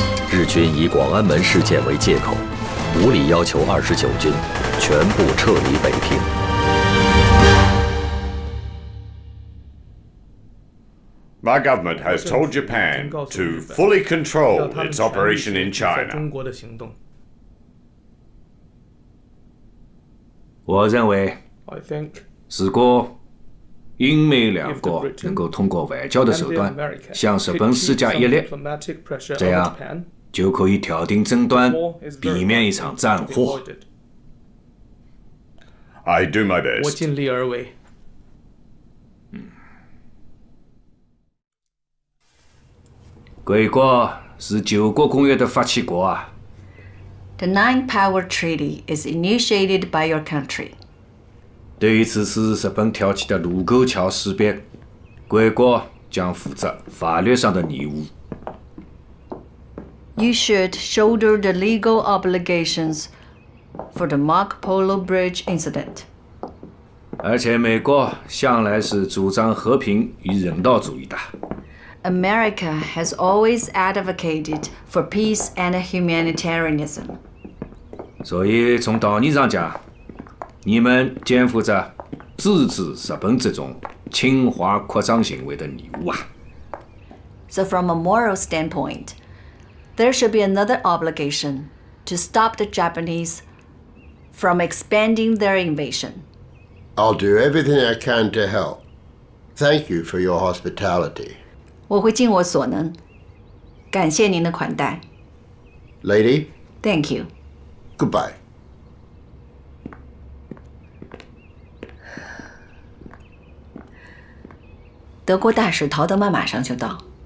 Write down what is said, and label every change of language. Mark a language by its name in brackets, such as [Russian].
[Chinese] 日军以广安门事件为借口，无理要求29军全部撤离北平。 [English] My government has told Japan to fully control its operation in China. [Chinese] 我认为，如果英美两国能够通过外交的手段向日本施加压力，这样就可以调停争端，避免一场战祸。 [English] I do my best. [Chinese] 我尽力而为。贵国是9国公约的发起国啊。 [English] The Nine Power Treaty is initiated by your country. [Chinese] 对于此次日本挑起的卢沟桥事变，贵国将负责法律上的义务。 [English] You should shoulder the legal obligations for the Marco Polo Bridge incident. [Chinese] 而且美国向来是主张和平与人道主义的。 [English] America has always advocated for peace and humanitarianism. [Chinese] 所以从道理上讲，你们肩负着制止日本这种侵华扩张行为的义务啊。 [English] So from a moral standpoint, there should be another obligation to stop the Japanese from expanding their invasion. I'll do everything I can to help. Thank you for your hospitality. [Chinese] 我会尽我所能，感谢您的款待。 [English] Lady? Thank you. Goodbye. [Chinese] 德国大使陶德曼马上就到。